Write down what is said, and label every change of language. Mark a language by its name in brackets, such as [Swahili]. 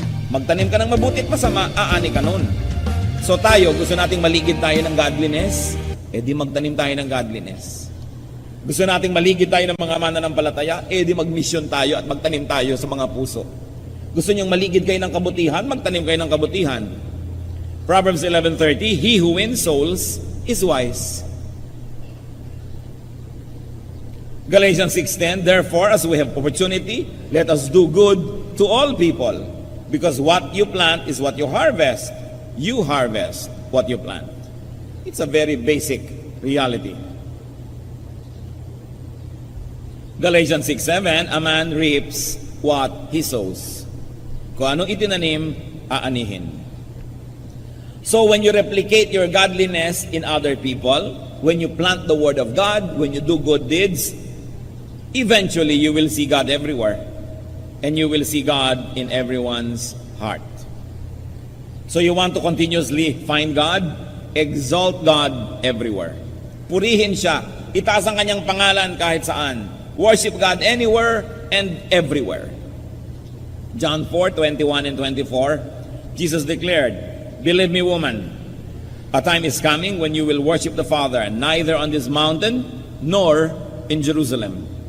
[Filipino] Magtanim ka ng mabuti at masama, aani ka nun. So tayo, gusto nating maligid tayo ng godliness, di magtanim tayo ng godliness. Gusto nating maligid tayo ng mga mananampalataya, di mag-mission tayo at magtanim tayo sa mga puso. Gusto niyong maligid kayo ng kabutihan, magtanim kayo ng kabutihan. [English] Proverbs 11:30, he who wins souls is wise. Galatians 6:10, therefore, as we have opportunity, let us do good to all people, because what you plant is what you harvest. You harvest what you plant. It's a very basic reality. Galatians 6:7, a man reaps what he sows. [Filipino] Kung anong itinanim, aanihin. [English] So when you replicate your godliness in other people, when you plant the word of God, when you do good deeds, eventually you will see God everywhere. And you will see God in everyone's heart. So you want to continuously find God? Exalt God everywhere. [Filipino] Purihin siya. Itaas ang kanyang pangalan kahit saan. [English] Worship God anywhere and everywhere. John 4:21 and 24, Jesus declared, believe me, woman, a time is coming when you will worship the Father, neither on this mountain nor in Jerusalem.